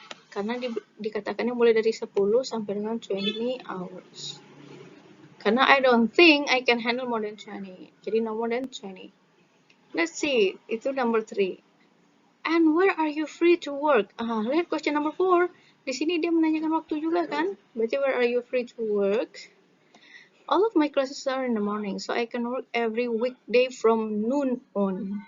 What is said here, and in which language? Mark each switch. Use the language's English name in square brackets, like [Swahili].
[Indonesian] Karena dikatakannya mulai dari 10 sampai dengan 20 hours. [English] Karena I don't think I can handle more than 20. Jadi no more than 20. Let's see, itu number 3. And where are you free to work? [Indonesian] Lihat question number 4. Di sini dia menanyakan waktu juga kan? [English] Berarti where are you free to work? All of my classes are in the morning, so I can work every weekday from noon on.